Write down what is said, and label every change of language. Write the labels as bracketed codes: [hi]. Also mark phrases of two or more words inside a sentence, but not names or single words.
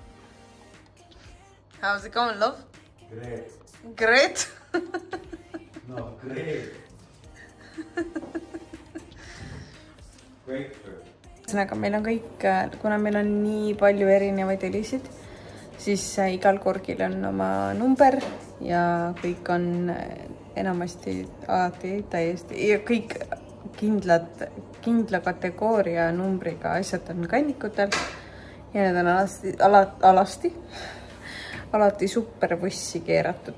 [en] How's it going, love? Great. Great? No, great. Great. [et] Ühesõnaga, meil on kõik, kuna meil on nii palju erinevaid helisid, siis igal korgil on oma number ja kõik on enamasti alati täiesti ja kõik kindla kategooria numbriga asjad on kandikutel ja need on alati super võssi keeratud.